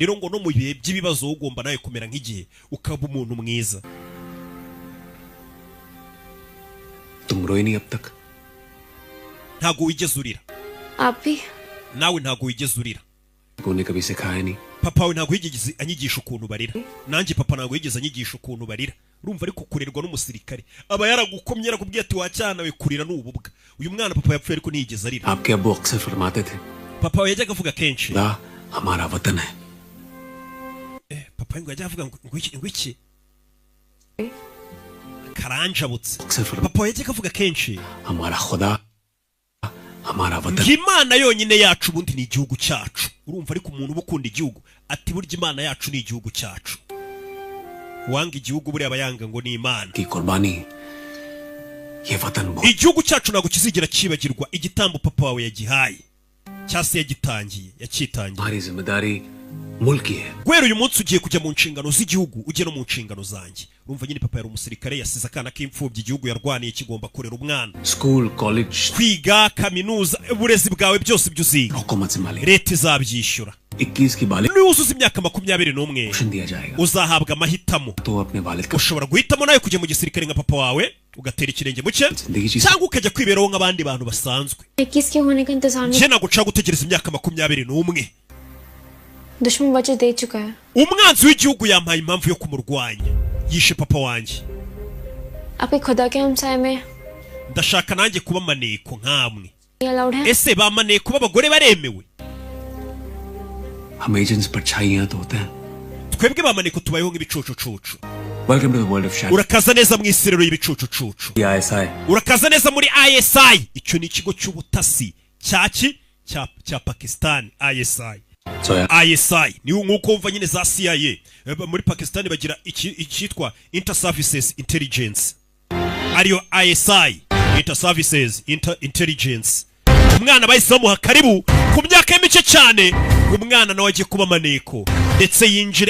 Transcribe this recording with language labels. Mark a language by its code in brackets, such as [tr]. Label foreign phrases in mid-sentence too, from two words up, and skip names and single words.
[rw] Rero ngo no mu bihe by'ibibazo ugomba nawe kumera nk'igihe ukaba umuntu mwiza. [hi] तुम रोई नहीं अब तक [rw] Ntago wigeze urira. [hi] आप भी [rw] Nawe ntago wigeze urira. [hi] ने कभी सिखाया नहीं [rw] Papa we ntago yigeze anyigisha ukuntu barira. Nanjye papa ntago yigeze anyigisha ukuntu barira. urumva ariko kurerwa n'umusirikare aba yaragukomye yarakubwiye ati wacyana we kurira n'ububwa uyu mwana papa yapfuye ariko ntiyigeze arira [hi] आपके अब्बू अक्सर फरमाते थे [rw] papa we yajyaga avuga kenshi [hi] खुदा हमारा वतन है [rw] papa ngo yajyaga avuga ngo iki karanjabutse papa we yajyaga avuga kenshi [hi] हमारा खुदा हमारा वतन [rw] imana yonyine yacu ubundi ni igihugu cyacu urumva ariko umuntu uba ukunda igihugu ati burya imana yacu ni igihugu cyacu wanga igihugu buriya abayanga ngo ni imana [hi] की कुर्बानी ये वतन बहुत [rw] igihugu cyacu ntabwo kizigera kibagirwa igitambo papa wawe yagihaye cyase yakitangiye [hi] हमारी जिम्मेदारी मुल्क की है [rw] guhera uyu munsi ugiye kujya mu nshingano z'igihugu ujye no mu nshingano zanjye urumva nyine papa yari umusirikare yasize akana k'imfubyi igihugu yarwaniye kigomba kurera umwana [en] school college [rw] kwiga kaminuza uburezi bwawe byose ibyo uziga [hi] हुकूमत से मालिक [rw] leta izabyishyura [hi] 21 की बालिक [rw] niwuzuza imyaka 21 [hi] ऑप्शन दिया जाएगा [rw] uzahabwa amahitamo [hi] तो अपने वालिद का [rw] ushobora guhitamo nawe kujya mu gisirikare nka papa wawe ugatera ikirenge mu cye [hi] जिंदगी जी [rw] cyangwa ukajya kwiberaho nk'abandi bantu basanzwe [hi] 21 के होने का इंतजार में [rw] njye ntabwo nshaka gutegereza imyaka 21 [hi] दुश्मन वजह दे चुका है [rw] umwanzi w'igihugu yampaye impamvu yo kumurwanya yishe papa wanjye [hi] आपके खुदा के हमसाए में [rw] ndashaka nanjye kuba maneko nkamwe [hi] ये अलाउड है [rw] ese ba maneko b'abagore baremewe [hi] हम एजेंट्स परछाइयां तो होते हैं [rw] twebwe ba maneko tubayeho nk'ibicucucucu [en] welcome to the world of shadow [rw] urakaza neza mu isi rero y'ibicucucucu [hi] आईएसआई [rw] urakaza neza muri ISI icyo ni ikigo cy'ubutasi cya Pakistan ISI [hi] सोया [rw] ISI ni nk'uko wumva nyine za CIA muri Pakistan bagira icyitwa Inter Services Intelligence ariyo ISI Inter Services Intelligence umwana bahise bamuha karibu ku myaka y'imice cyane umwana nawe agiye kuba maneko ndetse yinjire